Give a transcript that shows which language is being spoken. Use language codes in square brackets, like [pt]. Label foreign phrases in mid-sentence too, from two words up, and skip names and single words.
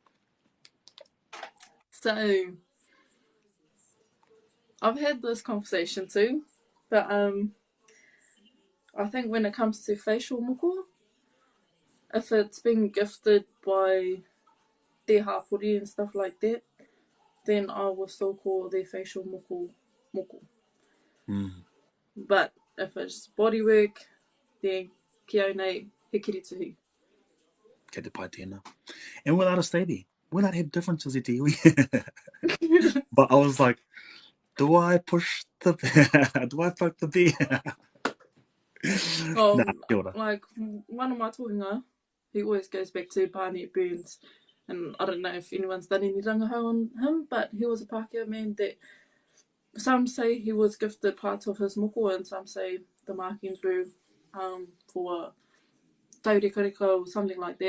[en] So, I've had this conversation too, but I think when it comes to facial moko, if it's been gifted by their hapori and stuff like that, then I will still call their facial moko moko. But if it's bodywork, then [mi] kia nei he kirituhi. Kei te pai tēnā. [en] And we're allowed to stay there. We're allowed to have differences [mi] e te iwi. [en] But I was like, do I push the bear? Do I poke the bear? Like one of my tohunga, he always goes back to Barnett Burns, and I don't know if anyone's done any rangahau on him, but he was a Pākehā man that some say he was gifted part of his moko, and some say the marking through for taurekareka or something like that.